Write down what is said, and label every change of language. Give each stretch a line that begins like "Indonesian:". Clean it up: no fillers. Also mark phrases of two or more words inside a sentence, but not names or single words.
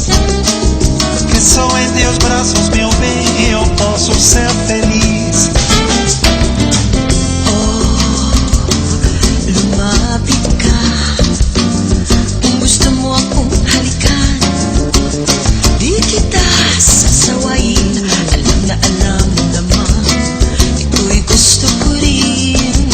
Portuguese: Que sou em teus braços, meu bem, e eu posso ser feliz.
Filipino: Lumapit ka kung gusto mo akong halikan. Di kita sasawayin. Alam mo naman ito'y gusto ko rin.